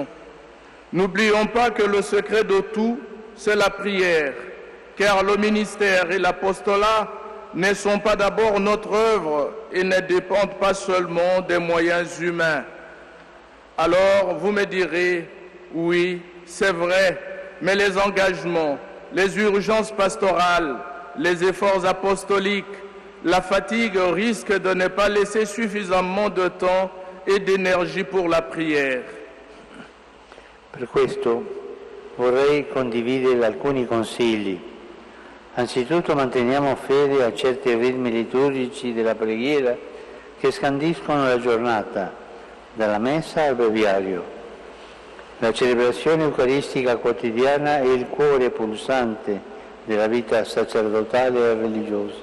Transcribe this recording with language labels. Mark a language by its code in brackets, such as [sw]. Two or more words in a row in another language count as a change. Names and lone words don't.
[fr] N'oublions pas que le secret de tout, c'est la prière, car le ministère et l'apostolat ne sont pas d'abord notre œuvre et ne dépendent pas seulement des moyens humains. Alors, vous me direz, oui, c'est vrai, mais les engagements, les urgences pastorales, les efforts apostoliques, la fatigue risquent de ne pas laisser suffisamment de temps [it] e di energie [fr] pour la prière. [it] Per questo vorrei condividere alcuni consigli. Anzitutto manteniamo fede a certi ritmi liturgici della preghiera che scandiscono la giornata, dalla messa al breviario. La celebrazione eucaristica quotidiana è il cuore pulsante della vita sacerdotale e religiosa.